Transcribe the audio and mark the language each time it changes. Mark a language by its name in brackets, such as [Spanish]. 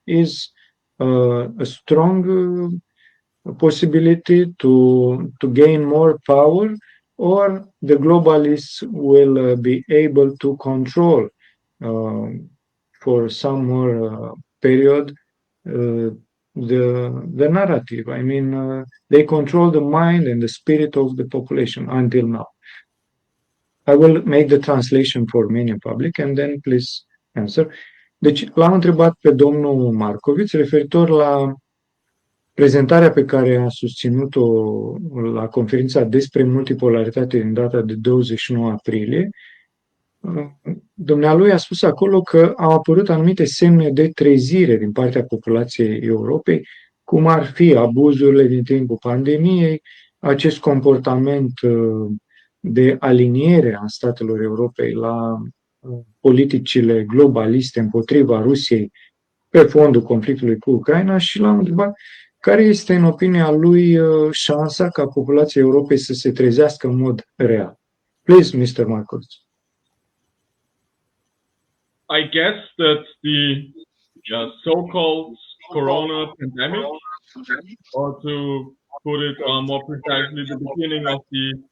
[English] Is a strong possibility to gain more power, or the globalists will be able to control for some more period the narrative? I mean, they control the mind and the spirit of the population until now. I will make the translation for many public and then please answer. [Romanian] Deci, l-am întrebat pe domnul Markovits referitor la prezentarea pe care a susținut-o la conferința despre multipolaritate din data de 29 aprilie. Dumnealui a spus acolo că au apărut anumite semne de trezire din partea populației Europei, cum ar fi abuzurile din timpul pandemiei, acest comportament de aliniere a statelor Europei la politicile globaliste împotriva Rusiei pe fondul conflictului cu Ucraina, și l-am întrebat Care este, în opinia lui, șansa ca populația Europei să se trezească în mod real? [English] Please, Mr. Marcos. I guess that the so-called corona pandemic, or to put it more precisely, the beginning of the